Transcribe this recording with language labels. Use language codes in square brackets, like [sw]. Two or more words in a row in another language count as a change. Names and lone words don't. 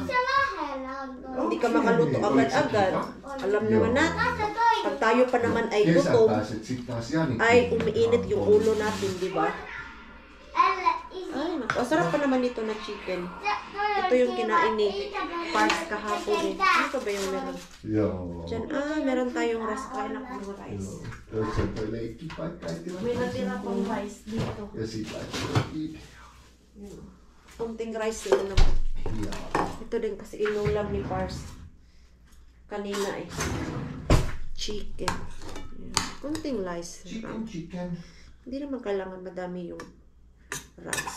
[tl] Hindi ka makaluto agad-agad. Alam naman natin, pag tayo pa naman ay gutom, ay umiinit yung ulo natin, di ba? Ay, naku. Sarap pa naman ito na chicken. Ito yung kinain ni Pars kahapon eh. Ano ka ba yung meron? [fi] Joo. [tl] Diyan, meron tayong rice. Kain ako ng rice. [fi] Tässä on toi leikkipaikka etivät. [tl] May natira pong rice dito. [fi] Ja sit laittoi video. [tl] Yun. Kunting rice yun naman. [fi] Jaa. [tl] Ito din kasi inulam ni Pars. Kanina eh. Chicken. Yan. Kunting rice. Chicken. Hindi naman kailangan madami yung rice.